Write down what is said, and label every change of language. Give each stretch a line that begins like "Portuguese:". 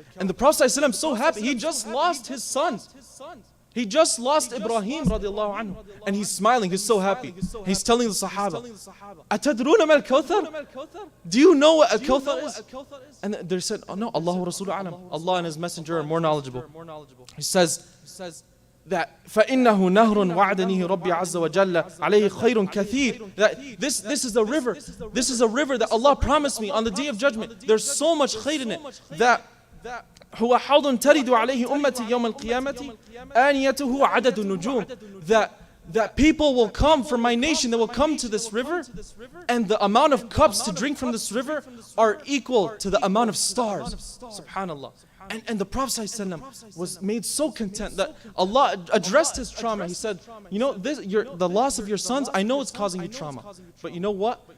English: And the Prophet ﷺ is so happy. He just lost his son. He just lost Ibrahim radiallahu anhu. And he's smiling, he's so happy. He's telling the Sahaba, Atadruna mal kawthar? Do you know what al-kawthar is? And they said, oh no, Allah wa Rasuluhu alam. Allah and His Messenger are more knowledgeable. He says,
Arabic: that فَإِنَّهُ نَهْرٌ وَعَدَنِهِ رَبِّي عَزَّ وَجَلَّ عَلَيْهِ خَيْرٌ كَثِيرٌ.
English: That this is a river. This is a river that Allah promised me on the Day of Judgment. There's so much khayr in it that
Arabic: هُوَ حَوْضٌ تَرِدُ عَلَيْهِ أُمَّتِي يَوْمَ الْقِيَامَةِ آنِيَتُهُ عَدَدُ النُّجُومِ.
English: That people will come from my nation, they will come to this river, and the amount of cups to drink from this river are equal to the amount of stars. Subhanallah. And the Prophet ﷺ was made so content that Allah addressed his trauma. He said, you know, the loss of your sons, I know it's causing you trauma. But you know what?